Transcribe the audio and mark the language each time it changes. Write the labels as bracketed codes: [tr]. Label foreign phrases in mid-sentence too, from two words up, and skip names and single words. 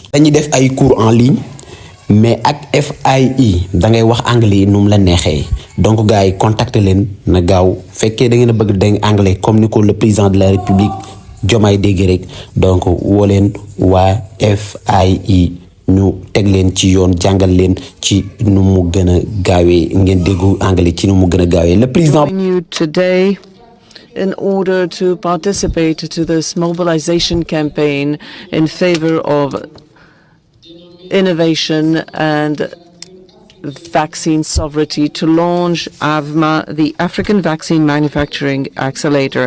[wo] dañuy def ay [fr] cours en ligne [wo] mais ak Faye da ngay wax anglais nu mu la neexee donc gars yi contacter leen na gaaw fekkee da ngeen a bëgg dégg anglais comme ni ko [fr] le président de la République [wo] Diomaye dégg rek donc woo leen waa Faye ñu teg leen ci yoon jàngal leen ci nu mu gën a gaawee ngeen déggu anglais ci nu mu gën a gaawee [fr] le président. [en] Today, in order to participate to this mobilization campaign in favor of innovation and vaccine sovereignty, to launch AVMA, the African Vaccine Manufacturing Accelerator.